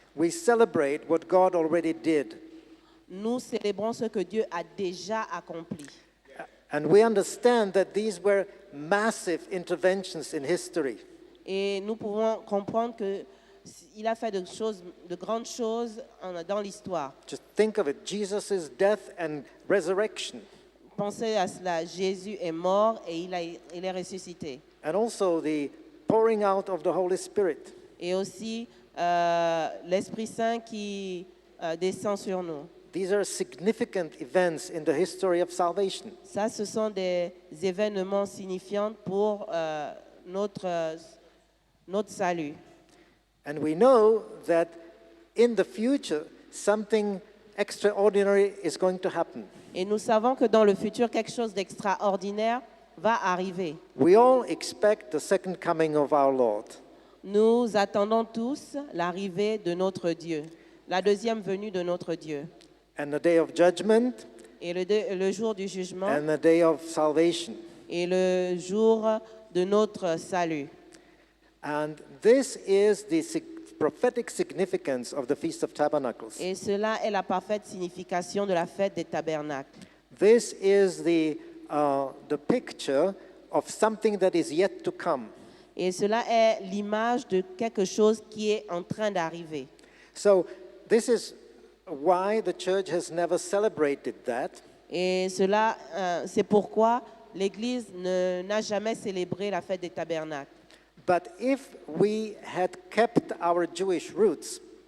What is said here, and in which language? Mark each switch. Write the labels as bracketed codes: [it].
[en] We celebrate what God already did. [fr] Nous célébrons ce que Dieu a déjà accompli. [en] And we understand that these were massive interventions in history. [fr] Et nous pouvons comprendre qu'il a fait de grandes choses dans l'histoire. [en] Just think of it, Jesus' death and resurrection. [fr] Pensez à cela, Jésus est mort et il est ressuscité. [en] And also the pouring out of the Holy Spirit. [fr] Et aussi l'Esprit Saint qui descend sur nous. [en] These are significant events in the history of salvation. [fr] Ça, ce sont des événements signifiants pour notre salut. [en] And we know that in the future, something extraordinary is going to happen. [fr] Et nous savons que dans le futur, quelque chose d'extraordinaire va arriver. [en] We all expect the second coming of our Lord. [fr] Nous attendons tous l'arrivée de notre Dieu, la deuxième venue de notre Dieu. [en] And the day of judgment [fr] Et le jour du jugement [en] and the day of salvation. [fr] et le jour de notre salut. [en] And this is the prophetic significance of the Feast of Tabernacles. [fr] Et cela est la parfaite signification de la fête des tabernacles. [en] This is the picture of something that is yet to come. [fr] Et cela est l'image de quelque chose qui est en train d'arriver. [en] So this is why the church has never celebrated that. [fr] Et cela, c'est pourquoi l'Église n'a jamais célébré la fête des tabernacles. [en] But if we had kept our Jewish roots,